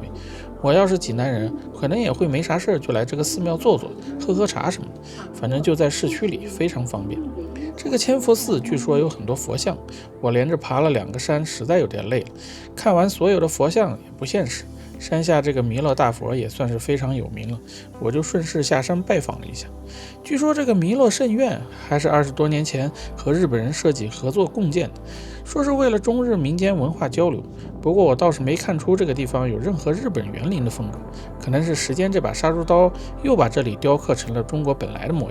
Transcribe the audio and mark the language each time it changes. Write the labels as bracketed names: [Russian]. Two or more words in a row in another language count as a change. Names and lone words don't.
[Chinese] 我要是濟南人，可能也會沒啥事就來這個寺廟坐坐，喝喝茶什麼的，反正就在市區裡，非常方便。這個千佛寺據說有很多佛像，我連着爬了2個山，實在有點累了。看完所有的佛像也不現實，山下這個彌勒大佛也算是非常有名了，我就順勢下山拜訪了一下。據說這個彌勒聖院還是20多年前和日本人設計合作共建的，說是為了中日民間文化交流。不過我倒是沒看出這個地方有任何日本園林的風格，可能是時間這把殺豬刀又把這裡雕刻成了中國本來的模樣。